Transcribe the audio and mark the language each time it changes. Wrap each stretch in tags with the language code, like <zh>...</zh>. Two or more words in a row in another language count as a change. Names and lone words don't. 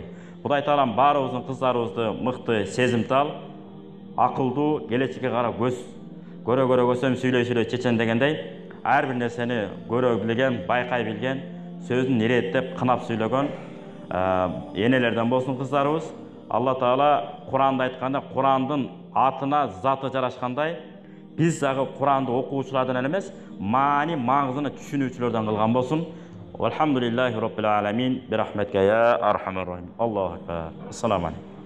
<ky>Кудай Таалам баарыбыздын кыздарыбызды мыкты, сезимтал, акылдуу, келечекке карап көрө көсөм сүйлөй чечен дегендей, ар бир нерсени көрө билген, байкай билген, сөзүн иреттеп, кынап сүйлөгөн энелерден болсун кыздарыбыз. Алла Таала Куранда айтканда, Курандын атына заты жарашкандай, биз дагы Куранды окуучулардан эмес, маани маңызын түшүнүүчүлөрдөн кылган болсун.</ky> <ar>الحمد لله رب العالمين، برحمتك يا أرحم الراحمين. الله أكبر. السلام عليكم.</ar>